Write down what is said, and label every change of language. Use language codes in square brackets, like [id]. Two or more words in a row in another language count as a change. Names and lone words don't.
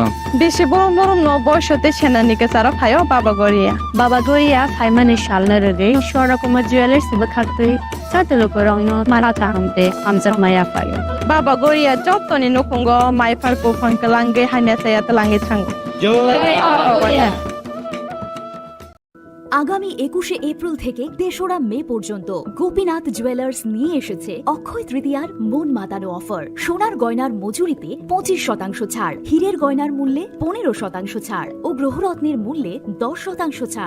[brx] बेसे बरम बरम न बयसते सेनानिके सारा फायो बाबा गोरिया फाइमानि सालना रगे शरकमा ज्वेलर्स बखाते साते लुकुरगनो माराता हमते हमजर माया फायो बाबा गोरिया जतनि नखंगो माइफारको फंकलांगे हानेसाया तलांगे थांगो जय गोरिया [bn] আগামী 21শে এপ্রিল থেকে ৩রা মে পর্যন্ত গোপীনাথ জুয়েলার্স নিয়ে এসেছে অক্ষয় তৃতীয়ার মন মাতানো অফার। সোনার গয়নার মজুরিতে 25% ছাড়, হীরের গয়নার মূল্যে 15% ছাড় ও গ্রহরত্নের মূল্যে 10% ছাড়।